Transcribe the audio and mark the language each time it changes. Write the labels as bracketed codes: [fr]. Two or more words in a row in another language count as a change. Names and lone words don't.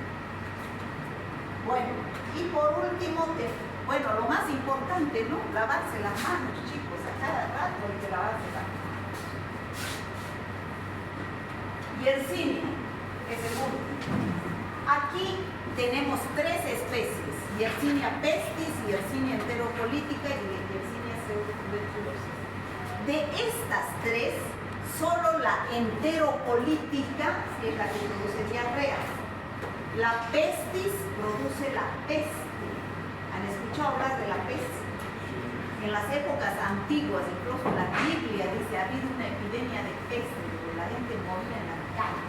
[es] Bueno, y por último, lo más importante, ¿no? Lavarse las manos, chicos, a cada rato hay que lavarse las manos. Yersinia es el último. Aquí tenemos tres especies: Yersinia pestis, Yersinia enterocolítica y Yersinia pseudotuberculosis. De estas tres, solo la enterocolítica es la que produce diarrea. La pestis produce la peste. ¿Han escuchado hablar de la peste? En las épocas antiguas, incluso la Biblia dice, ha habido una epidemia de peste, donde la gente moría en las calles.